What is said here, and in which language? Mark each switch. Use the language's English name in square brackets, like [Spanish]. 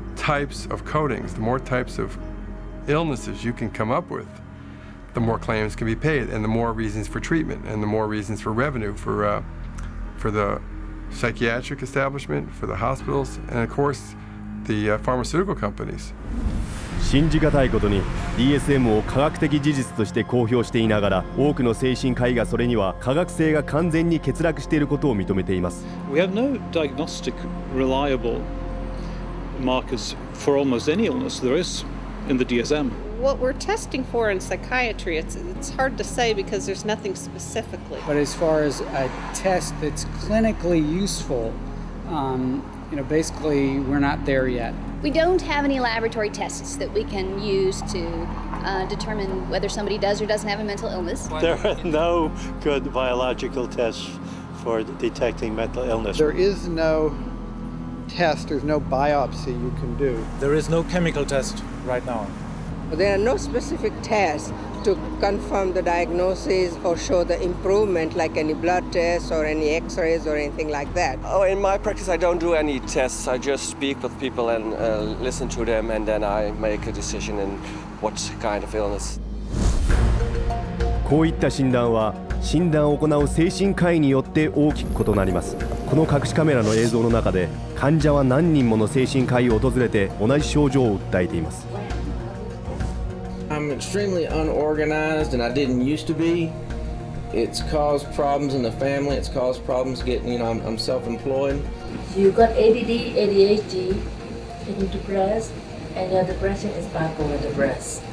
[English] types of coatings, the more types of illnesses you can come up with, the more claims can be paid, and the more reasons for treatment, and the more reasons for revenue for the psychiatric establishment, for the hospitals, and of course, the pharmaceutical companies. [Japanese] 信じがたいことに DSM を科学的事実として公表していながら、多くの精神科医がそれには科学性が完全に欠落していることを認めています。 [English] We have no diagnostic reliable markers for almost any illness there is in the DSM. What we're testing for in psychiatry, it's hard to say because there's nothing specifically. But as far as a test that's clinically useful, basically we're not there yet. We don't have any laboratory tests that we can use to determine whether somebody does or doesn't have a mental illness. There are no good biological tests for detecting mental illness. There is no test, there's no biopsy you can do. There is no chemical test right now. There are no specific tests to confirm the diagnosis or show the improvement, like any blood tests or any x-rays or anything like that. Oh, in my practice, I don't do any tests. I just speak with people and listen to them, and then I make a decision in what kind of illness. [Japanese] こういった診断は診断を行う精神科医によって大きく異なります。この隠しカメラの映像の中で患者は何人もの精神科医を訪れて同じ症状を訴えています。 [English] I'm extremely unorganized, and I didn't used to be. It's caused problems in the family. It's caused problems getting, I'm self-employed. You got ADD, ADHD, taking depressed, and your depression is bipolar depressed.